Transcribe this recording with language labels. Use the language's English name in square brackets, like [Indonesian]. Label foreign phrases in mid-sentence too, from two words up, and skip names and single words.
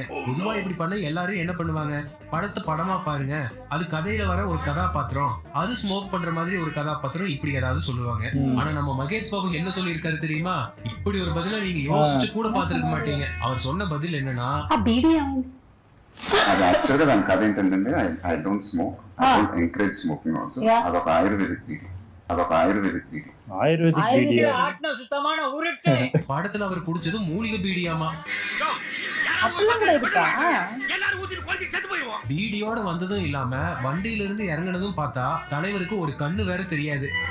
[Tamil] பொதுவா இப்படி பண்ண எல்லாரும் என்ன பண்ணுவாங்க, படத்தை படமா பாருங்க, அது கதையில வர ஒரு கதாபாத்திரம், அது ஸ்மோக் பண்ற மாதிரி ஒரு கதாபாத்திரம், இப்படி ஏதாவது சொல்லுவாங்க. ஆனா நம்ம மகேஷ் பாபு என்ன சொல்லி இருக்காரு தெரியுமா? இப்படி ஒரு பதில நீங்க யோசிச்சு கூட பாத்துருக்க மாட்டீங்க. அவர் சொன்ன பதில் என்னன்னா, [Telugu] అది యాక్చువల్గా దాని కథ ఏంటంటే [English] I don't smoke, I don't encourage smoking also. [Telugu] అదొక ఆయుర్వేదిక్ బీడీ. [Tamil] ஆயுர்வேதிக் வீடியோ. சுத்தமான உருட்டு. படத்துல அவர் பிடிச்சது மூலிகை பீடியாமா. அப்படிலாம் கூட இருக்கா? எல்லாரும் ஊத்தி கொளுத்தி செத்து போயிடுவோம். பீடியோட வந்ததும் இல்லாம வண்டியில இருந்து இறங்குனதும் பார்த்தா தலைவருக்கு ஒரு கண்ணு வேற தெரியாது.